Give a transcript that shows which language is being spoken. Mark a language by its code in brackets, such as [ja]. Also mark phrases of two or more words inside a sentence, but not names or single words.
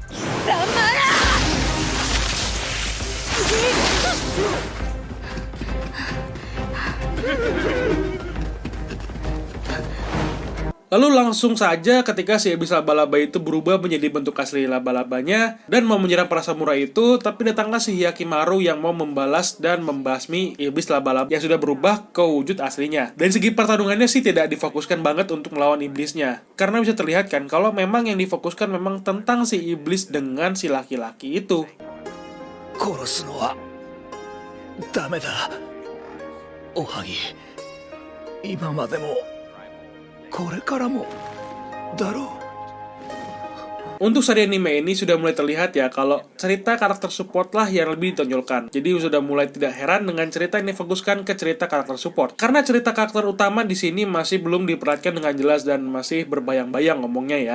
[id] Lalu langsung saja ketika si iblis laba-laba itu berubah menjadi bentuk asli laba-labanya dan mau menyerang para samurai itu, tapi datanglah si Hyakimaru yang mau membalas dan membasmi iblis laba-laba yang sudah berubah ke wujud aslinya. Dari segi pertarungannya sih tidak difokuskan banget untuk melawan iblisnya, karena bisa terlihat kan kalau memang yang difokuskan memang tentang si iblis dengan si laki-laki itu. [ja] 殺すのはダメだ。おはぎ、今までもこれからもだろう。 [id] Untuk seri anime ini sudah mulai terlihat ya kalau cerita karakter support lah yang lebih ditonjolkan. Jadi sudah mulai tidak heran dengan cerita yang difokuskan ke cerita karakter support. Karena cerita karakter utama di sini masih belum diperhatikan dengan jelas dan masih berbayang-bayang ngomongnya ya.